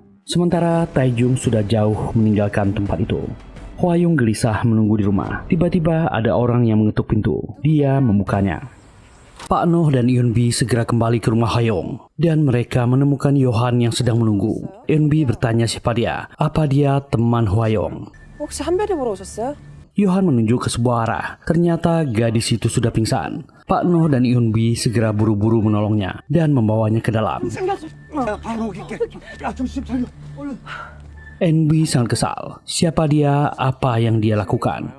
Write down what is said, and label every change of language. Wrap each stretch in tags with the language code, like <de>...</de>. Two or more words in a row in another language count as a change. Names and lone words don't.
<id>Sementara Taejung sudah jauh meninggalkan tempat itu. Hwayong gelisah menunggu di rumah. Tiba-tiba ada orang yang mengetuk pintu. Dia membukanya. Pak Noh dan Eunbi segera kembali ke rumah Hwayong. Dan mereka menemukan Yohan yang sedang menunggu. Eunbi bertanya siapa dia. Apa dia teman Hwayong?</id> <ko>혹시 한별이 보러 오셨어요?</ko> <id>Yohan menunjuk ke sebuah arah. Ternyata gadis itu sudah pingsan. Pak Noh dan Eunbi segera buru-buru menolongnya dan membawanya ke dalam. Eunbi sangat kesal. Siapa dia? Apa yang dia lakukan?</id>